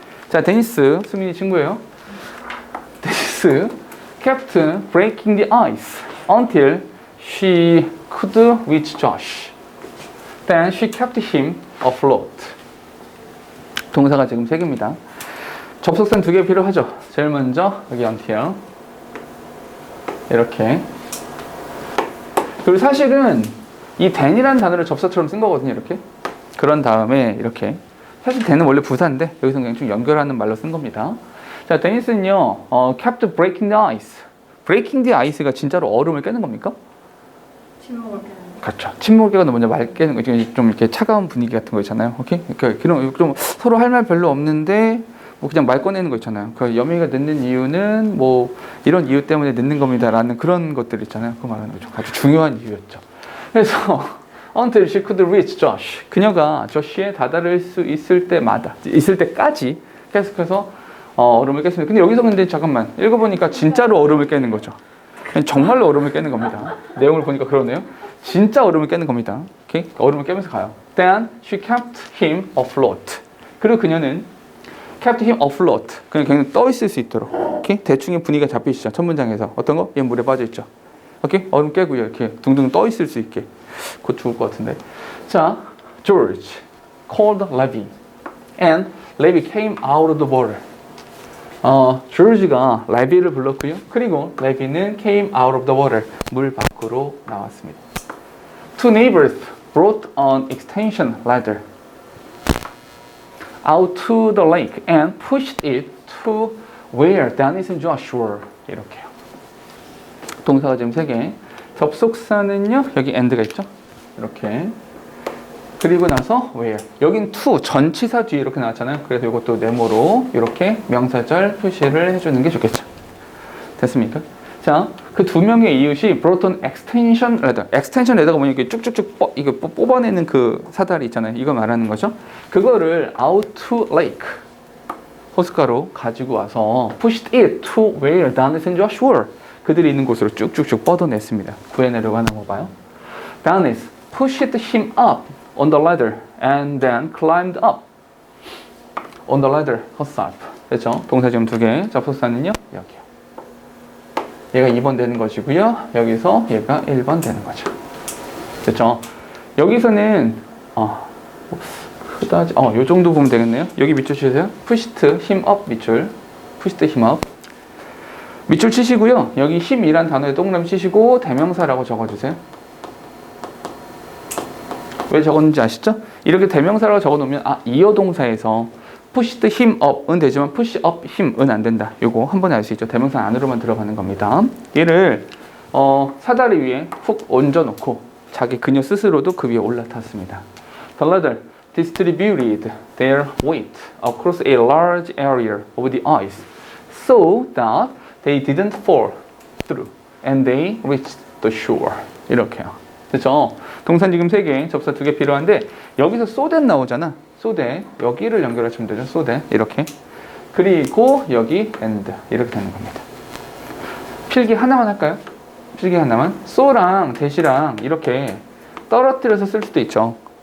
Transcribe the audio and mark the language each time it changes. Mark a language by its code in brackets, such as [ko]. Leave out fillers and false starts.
[ko] 자, 데니스, 수민이 친구예요. [en] 데니스 kept breaking the ice until she could reach Josh. Then she kept him afloat. [ko] 동사가 지금 3개입니다. 접속사는 2개 필요하죠. 제일 먼저 여기 until 이렇게. 그리고 사실은 이 then이라는 단어를 접사처럼 쓴 거거든요. 이렇게. 그런 다음에 이렇게. 사실 then은 원래 부사인데 여기서 그냥 좀 연결하는 말로 쓴 겁니다. 자, 데니스는요, [en] kept breaking the ice. breaking the ice [ko] 가 진짜로 얼음을 깨는 겁니까? 침묵을 깨는 거. 그렇죠. 침묵을 깨거나 먼저 말 깨는 거, 좀 이렇게 차가운 분위기 같은 거 있잖아요. 오케이? 그러니까 그런 좀 서로 할 말 별로 없는데 뭐 그냥 말 꺼내는 거 있잖아요. 그 여미가 늦는 이유는 뭐 이런 이유 때문에 늦는 겁니다라는 그런 것들 있잖아요. 그거 말하는 거죠. 아주 중요한 이유였죠. [en] 그래서 until she could reach Josh. [ko] 그녀가 조시에 다다를 수 있을 때까지 계속해서 얼음을 깼습니다. 근데 여기서 근데 잠깐만 읽어보니까 진짜로 얼음을 깨는 거죠. 정말로 얼음을 깨는 겁니다. 내용을 보니까 그러네요. 진짜 얼음을 깨는 겁니다. 오케이? 얼음을 깨면서 가요. [en] Then she kept him afloat. [ko] 그리고 그녀는 [en] kept him afloat. [ko] 그냥 떠 있을 수 있도록. 오케이? 대충의 분위기가 잡히시죠. 첫 문장에서 어떤 거? 얘 물에 빠져 있죠. 오케이? 얼음 깨고요. 이렇게 둥둥 떠 있을 수 있게. 곧 죽을 것 같은데. [en] 자, George called Levi, and Levi came out of the water. [ko] 조지가 레비를 불렀고요. 그리고 레비는 [en] came out of the water. [ko] 물 밖으로 나왔습니다. [en] Two neighbors brought an extension ladder out to the lake and pushed it to where Dennis and Josh were. [ko] 이렇게요. 동사가 지금 3개. 접속사는요. 여기 and가 있죠. 이렇게. 그리고 나서 where. 여긴 to 전치사 뒤에 이렇게 나왔잖아요. 그래서 이것도 네모로 이렇게 명사절 표시를 해주는 게 좋겠죠. 됐습니까? 자, 그 2명의 이웃이 [en] brought an extension ladder. extension ladder [ko] 가 뭐냐? 이렇게 쭉쭉쭉 이거 뽑아내는 그 사다리 있잖아요. 이거 말하는 거죠. 그거를 [en] out to lake [ko] 호숫가로 가지고 와서 [en] pushed it to where Dennis and Josh were. [ko] 그들이 있는 곳으로 쭉쭉쭉 뻗어냈습니다. 구해내려고 하는 거 봐요. [en] Dennis pushed him up on the ladder and then climbed up on the ladder herself. [ko] 그렇죠? 동사 지금 2개. 접속사는요. 여기요. 얘가 2번 되는 것이고요. 여기서 얘가 1번 되는 거죠. 됐죠? 여기서는 그다지 요 정도 보면 되겠네요. 여기 밑줄 치세요. [en] pushed him up [ko] 밑줄. [en] pushed him up. [ko] 밑줄 치시고요. 여기 힘이란 단어에 동그라미 치시고 대명사라고 적어주세요. 왜 적었는지 아시죠? 이렇게 대명사라고 적어놓으면 이어동사에서 [en] pushed him up [ko] 은 되지만 [en] push up him [ko] 은 안 된다. 요거 한 번에 알 수 있죠. 대명사 안으로만 들어가는 겁니다. 얘를 사다리 위에 훅 얹어놓고 자기 그녀 스스로도 그 위에 올라탔습니다. [en] The ladder distributed their weight across a large area of the ice so that they didn't fall through and they reached the shore. [ko] 이렇게요. 그렇죠? 동사 지금 3개, 접사 2개 필요한데 여기서 so that 나오잖아. so that 여기를 연결하시면 되죠. [en] so that 이렇게. [ko] 그리고 여기 and 이렇게 되는 겁니다. 필기 하나만 할까요? 필기 하나만. so랑 that이랑 이렇게 떨어뜨려서 쓸 수도 있죠.